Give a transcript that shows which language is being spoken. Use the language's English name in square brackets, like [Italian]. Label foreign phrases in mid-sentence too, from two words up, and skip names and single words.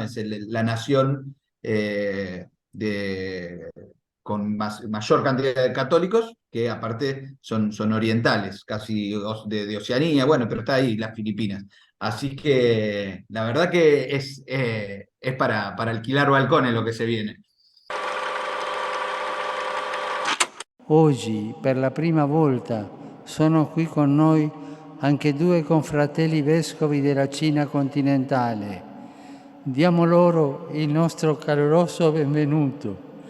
[Spanish] Es la nación con mayor cantidad de católicos, que aparte son orientales, casi de Oceanía, bueno, pero está ahí las Filipinas. Así que la verdad que es para alquilar balcones lo que se viene. [Italian] Oggi, per la prima volta, sono qui con noi anche due confratelli vescovi della Cina continentale. Diamo loro il nostro caloroso benvenuto.